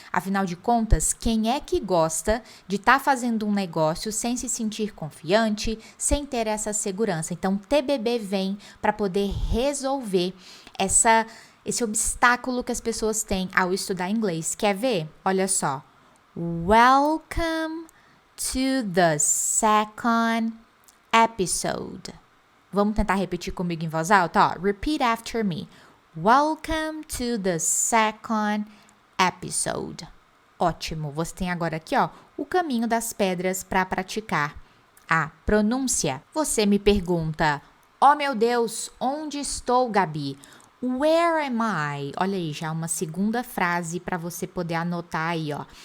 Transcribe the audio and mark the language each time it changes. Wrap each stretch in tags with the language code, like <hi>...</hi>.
<pt>Afinal de contas, quem é que gosta de estar fazendo um negócio sem se sentir confiante, sem ter essa segurança? Então, TBB vem para poder resolver esse obstáculo que as pessoas têm ao estudar inglês. Quer ver? Olha só.</pt> <en>Welcome to the second episode.</en> <pt>Vamos tentar repetir comigo em voz alta?</pt> <en>Ó, repeat after me. Welcome to the second episode.</en> <pt>Ótimo. Você tem agora aqui, ó, o caminho das pedras para praticar a pronúncia. Você me pergunta, oh meu Deus, onde estou, Gabi?</pt> <en>Where am I?</en> <pt>Olha aí, já uma segunda frase para você poder anotar aí, ó.</pt>